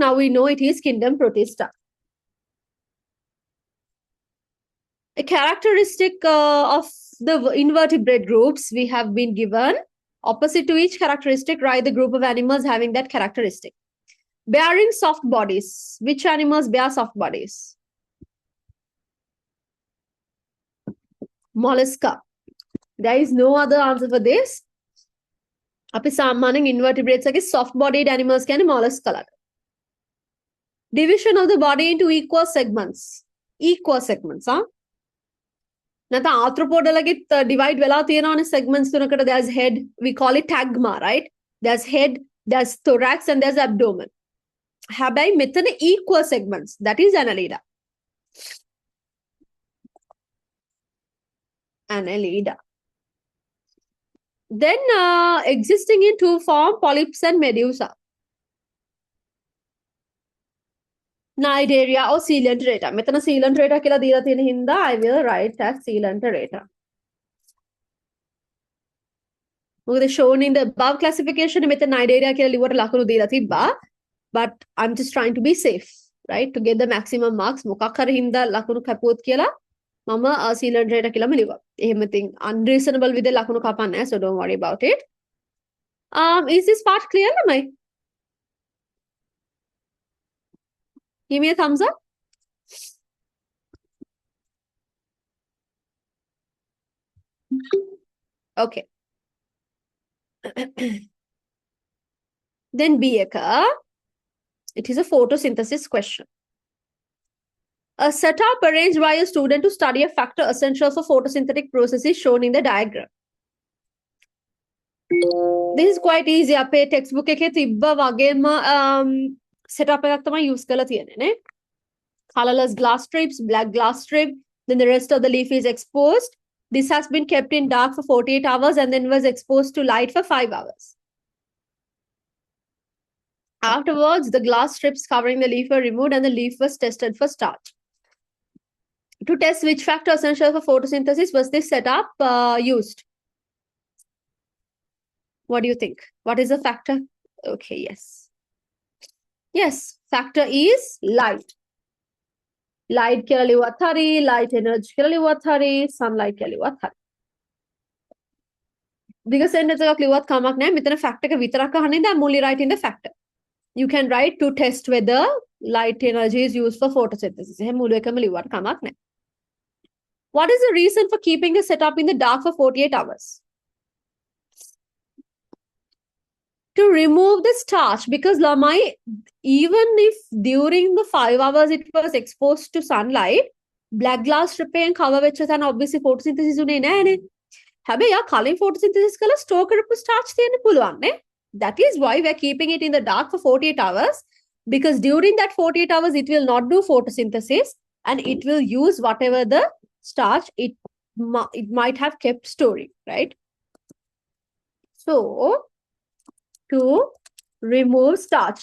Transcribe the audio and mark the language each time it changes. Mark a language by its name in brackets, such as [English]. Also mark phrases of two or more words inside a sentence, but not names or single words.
[English] Now we know it is kingdom Protista. A characteristic of the invertebrate groups we have been given. Opposite to each characteristic, write the group of animals having that characteristic. Bearing soft bodies. Which animals bear soft bodies? Mollusca. There is no other answer for this. [Sinhala] අපි සාමාන්‍යයෙන් invertebrates වගේ [English] soft bodied animals [Sinhala] කියන්නේ mollusca ලට. [English] Division of the body into equal segments. Equal segments, [Sinhala] huh? නැත්නම් arthropoda ලගෙත් divide වෙලා තියෙනවානේ segments තුනකට. [English] There's head, we call it tagma, right? There's head, there's thorax and there's abdomen. [Sinhala] හැබැයි මෙතන [English] equal segments. That is Annelida. Annelida. Then existing in two forms, polyps and medusa. Cnidaria or Coelenterata. [Sinhala] මෙතන Coelenterata කියලා දීලා තියෙන හින්දා [English] I will write as Coelenterata. [Sinhala] මොකද [English] shown in the above classification [Sinhala] මෙතන Cnidaria කියලා ලිව්වට ලකුණු දීලා තිබ්බා. [English] But I'm just trying to be safe, right? To get the maximum marks. [Sinhala] මොකක් හරි හින්දා ලකුණු කැපුවොත් කියලා මම Coelenterata කියලාම ලිව්වා. එහෙම තින් unreasonable විදිහට ලකුණු කපන්නේ, [English] so don't worry about it. Is this part clear lamai? Give me a thumbs up. Okay. Then B එක. It is a photosynthesis question. A setup arranged by a student to study a factor essential for photosynthetic processes shown in the diagram. This is quite easy. [Sinhala] අපේ textbook එකේ තිබ්බ වගේම setup එකක් තමයි use කරලා තියෙන්නේ නේ. [English] Colorless glass strips, black glass strip, then the rest of the leaf is exposed. This has been kept in dark for 48 hours and then was exposed to light for 5 hours. Afterwards, the glass strips covering the leaf were removed and the leaf was tested for starch. To test which factor essential for photosynthesis was this setup used? What do you think? What is the factor? Okay, yes. Yes, factor is light. [Sinhala] Light කියලා ලිව්වත් හරි, [English] light energy [Sinhala] කියලා ලිව්වත් හරි, sunlight කියලා ලිව්වත් හරි. [English] Bigger sentence [Sinhala] එකක් ලිව්වත් කමක් නැහැ. මෙතන fact එක විතරක් අහන්න ඉඳන් [English] I'm only writing the factor. You can write to test whether light energy is used for photosynthesis. [Sinhala] එහෙම මුළු එකම ලිව්වට කමක් නැහැ. [English] What is the reason for keeping the setup in the dark for 48 hours? To remove the starch, because lamai, even if during the 5 hours it was exposed to sunlight, black glass stripping cover [Sinhala] වෙච්ච තැන [English] obviously photosynthesis [Sinhala] උනේ නෑනේ. හැබැයි යා කලින් photosynthesis කළා store කරපු starch තියෙන්න පුළුවන් නේ. [English] That is why we are keeping it in the dark for 48 hours, because during that 48 hours it will not do photosynthesis and it will use whatever the starch it might have kept storing, right? So to remove starch.